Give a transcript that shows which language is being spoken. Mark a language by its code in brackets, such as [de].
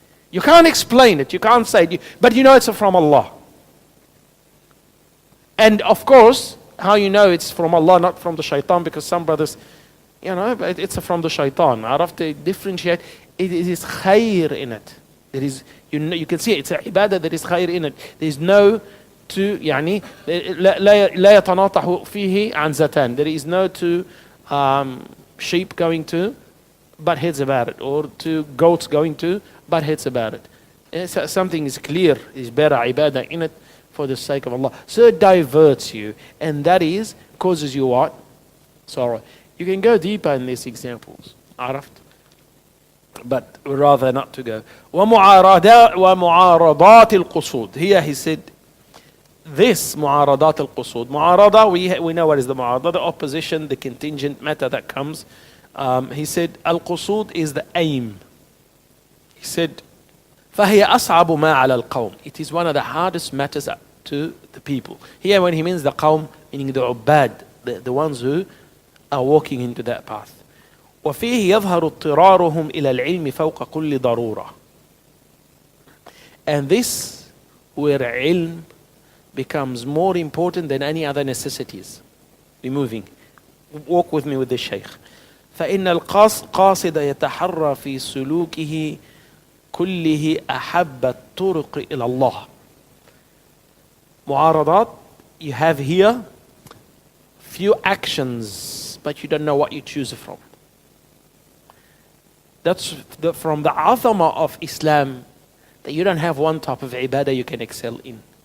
[en] You can't explain it, you can't say it, but you know it's from Allah. And of course, how you know it's from Allah, not from the shaitan, because some brothers, it's from the shaitan. Arafat, to differentiate, it is khair in it. There is, you can see it's a ibadah, there is khair in it. There is no two, [ar] لا يتناطح فيه عن زتان. [en] There is no two sheep going to butt heads about it, or two goats going to butt heads about it. Something is clear, is better ibadah in it for the sake of Allah. So it diverts you, and that is, causes you what? Sorrow. You can go deeper in these examples. [ar] عرفت? [en] But we'd rather not to go. [ar] ومعارضات القصود. [en] Here he said, this [ar] معارضات القصود. [en] معارضة, we know what is the معارضة, the opposition, the contingent matter that comes. He said, القصود is the aim. He said, [ar] فهي أصعب ما على القوم. [en] It is one of the hardest matters to the people. Here when he means the qawm, meaning the ubad, the ones who are walking into that path. [ar] وفيه يظهر اضطرارهم إلى العلم فوق كل ضرورة. [en] And this where ilm becomes more important than any other necessities. Removing. Walk with me with the shaykh. [ar] فإن القاصد يتحرى في سلوكه كله أحب الطرق إلى الله. [en] معارضات, you have here few actions, but you don't know what you choose from. That's from the azama of Islam, that you don't have one type of ibadah you can excel in.